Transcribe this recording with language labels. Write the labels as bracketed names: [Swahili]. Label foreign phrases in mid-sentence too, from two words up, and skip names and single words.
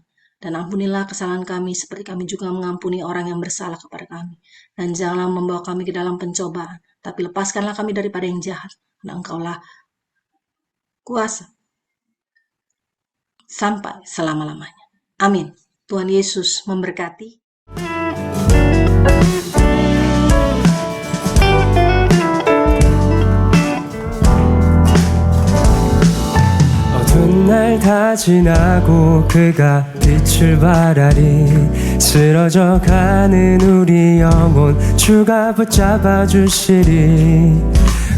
[Indonesian] Dan ampunilah kesalahan kami seperti kami juga mengampuni orang yang bersalah kepada kami. Dan janganlah membawa kami ke dalam pencobaan, tapi lepaskanlah kami daripada yang jahat. Dan Engkaulah kuasa sampai selama-lamanya. Amin. Tuhan Yesus memberkati. [Korean] 날 다 지나고 그가 빛을 발하리 쓰러져 가는 우리 영혼 주가 붙잡아 주시리